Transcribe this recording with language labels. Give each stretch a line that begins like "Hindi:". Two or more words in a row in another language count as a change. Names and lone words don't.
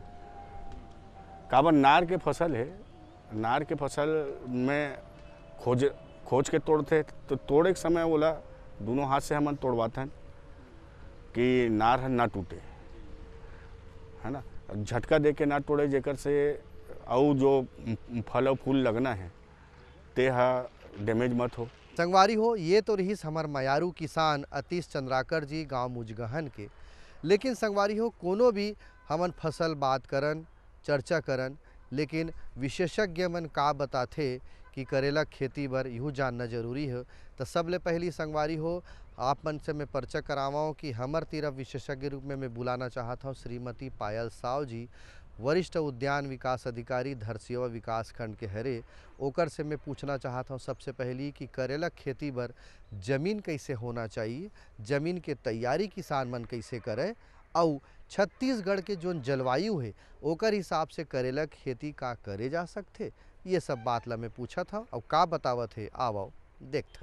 Chhattisgarhi: काबर नार के फसल है, नार के फसल में खोज के तोड़ते, तो तोड़े के समय बोला दोनों हाथ से हम तोड़वाते हैं कि नार ना टूटे, है ना। झटका दे के ना तोड़े जेकर से और जो फल और फूल लगना है ते डैमेज मत हो। संगवारी हो, ये तो रहीस हमार मयारू किसान अतीश चंद्राकर जी गांव मुजगहन के। लेकिन संगवारी हो, कोनो भी हमन फसल बात करन चर्चा करन, लेकिन विशेषज्ञ मन का बताथे कि करेला खेती बर यूँ जानना जरूरी है। तो सबले पहली संगवारी हो, आप मन से मैं परिचय करावाऊँ कि हमर तरफ विशेषज्ञ रूप में मैं बुलाना चाहता हूँ श्रीमती पायल साव जी, वरिष्ठ उद्यान विकास अधिकारी धरसीवा विकास खंड के हरे। ओकर से मैं पूछना चाहता हूँ सबसे पहली कि करेला खेती बर जमीन कैसे होना चाहिए, जमीन के तैयारी किसान मन कैसे करे, और छत्तीसगढ़ के जो जलवायु है ओकर हिसाब से करेला खेती का करे जा सकते, ये सब बात ला मैं पूछा था और का बतावत है आओ देखथन।